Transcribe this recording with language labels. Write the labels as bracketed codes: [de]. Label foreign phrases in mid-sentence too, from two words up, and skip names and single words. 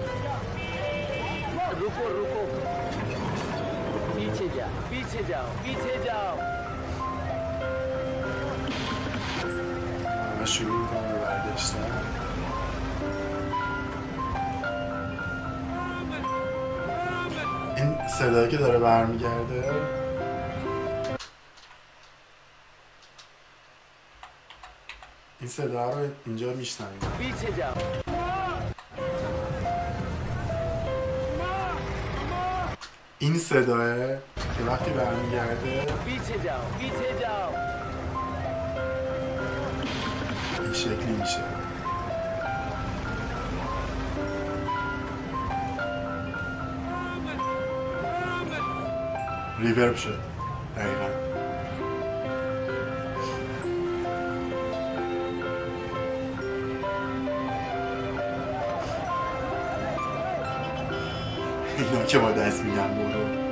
[hi] रुको रुको पीछे जाओ पीछे जाओ पीछे जाओ [fa] همه شروع میکنم به برگشتن. این صدایی که داره برمیگرده این صدا رو اینجا میشنویم. [hi] पीछे जाओ [fa] این صداه که وقتی برمیگرده [hi] पीछे जाओ पीछे जाओ [fa] این شکلی میشه. ریورب شد دقیقا. اینا که با دست میگن برو.